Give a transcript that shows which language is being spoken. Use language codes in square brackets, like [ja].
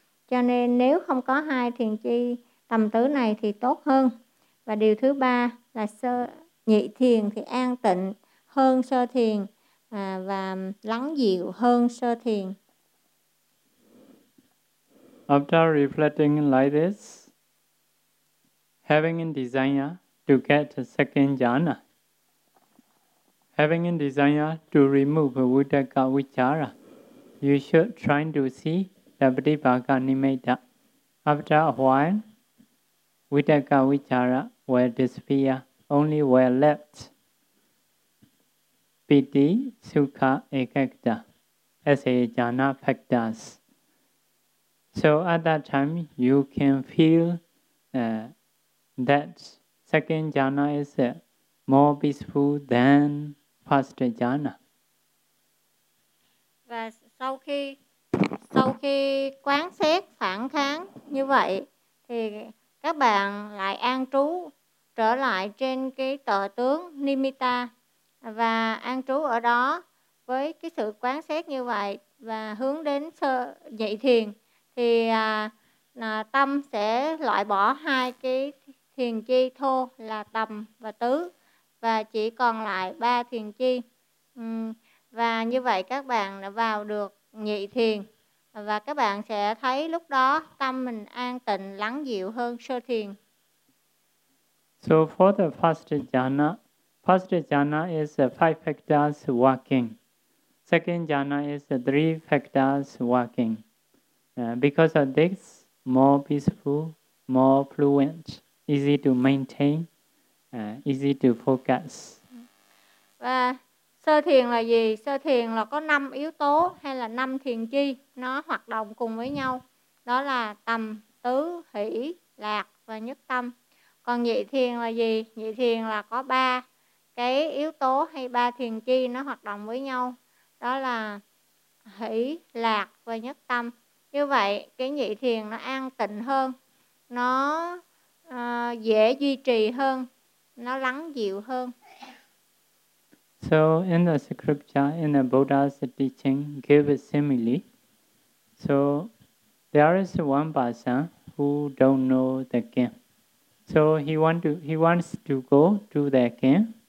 [vi] Cho nên nếu không có hai thiền chi tầm tứ này thì tốt hơn. Và điều thứ ba là sơ nhị thiền thì an tịnh hơn sơ thiền và lắng dịu hơn sơ thiền. [en] After reflecting like this, having a desire to get a second jhana, having a desire to remove vitaka vichara, you should try to see the pratipaka nimitta. After a while, vitaka vichara will disappear, only were left piti, sukha, ekekta, as a jhana factors. So at that time, you can feel that second jhana is more peaceful than first jhana. [vi] Và sau khi quán xét phản kháng như vậy, thì các bạn lại an trú trở lại trên cái tờ tướng Nimitta và an trú ở đó với cái sự quán xét như vậy và hướng đến sơ dậy thiền. Thì tâm sẽ loại bỏ hai cái thiền chi thô là tầm và tứ và chỉ còn lại ba thiền chi. Và như vậy các bạn đã vào được nhị thiền và các bạn sẽ thấy lúc đó tâm mình an tịnh, lắng dịu hơn sơ thiền. [en] So for the first jhana is five factors working. Second jhana is three factors working. Because of this, more peaceful, more fluent, easy to maintain, easy to focus. [vi] Và sơ thiền là gì? Sơ thiền là có 5 yếu tố hay là 5 thiền chi nó hoạt động cùng với nhau. Đó là tầm, tứ, hỷ, lạc và nhất tâm. Còn nhị thiền là gì? Nhị thiền là có 3 cái yếu tố hay 3 thiền chi nó hoạt động với nhau. Đó là hỷ, lạc và nhất tâm. Như vậy, cái nhị thiền nó an tịnh hơn, nó dễ duy trì hơn, nó lắng dịu hơn. [en] So in the scripture, in the Buddha's teaching, give a simile. So there is one person who don't know the game. So he wants to go to the game.